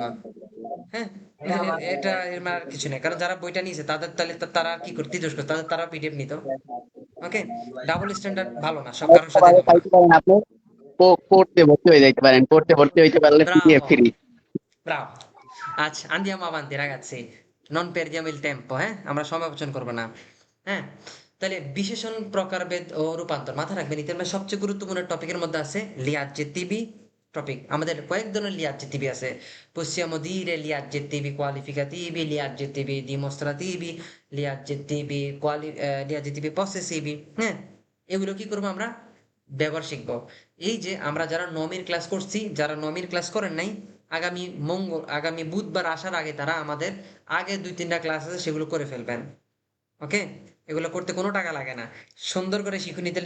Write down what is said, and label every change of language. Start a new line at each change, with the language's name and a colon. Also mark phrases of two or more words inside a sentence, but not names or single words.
Bangla: হ্যাঁ, এটা এর মানে আর কিছু নেই, কারণ যারা বইটা নিয়েছে তাদের তাহলে তারা কি করতে দোষ করতো, তারা পিডিএফ নিত। ওকে, ডাবল স্ট্যান্ডার্ড ভালো না, সব কারোর সাথে হবে না। পাইতে পারেন আপনি, পড়তে ভর্তি হয়ে যাইতে পারেন, পড়তে ভর্তি হইতে পারলে পিডিএফ ব্রাভো, ফ্রি। ব্রাভো। আচ্ছা,
Italian: andiamo avanti ragazzi, non perdiamo il tempo,
Bangla: হ্যাঁ, আমরা সময় অপচয় করবো না। হ্যাঁ, তাহলে বিশেষণ, প্রকারভেদ ও রূপান্তর মাথা রাখবেন। ইতিহাস মানে সবচেয়ে গুরুত্বপূর্ণ টপিকের মধ্যে আছে
Italian: gli aggettivi
Bangla: টপিক। আমাদের কয়েক ধরনের
Italian: gli aggettivi আছে, possiamo dire gli aggettivi qualificativi, gli aggettivi dimostrativi, gli aggettivi possessivi।
Bangla: হ্যাঁ, এগুলো কি করবো আমরা ব্যবহার শিখবো। এই যে আমরা যারা নমির ক্লাস করছি, যারা নমির ক্লাস করেন নাই, আগামী বুধবার আসার আগে তারা আমাদের আগে 2-3টা ক্লাস আছে সেগুলো করে ফেলবেন। ওকে, এগুলো করতে কোনো টাকা লাগে না, সুন্দর করে শিখুন।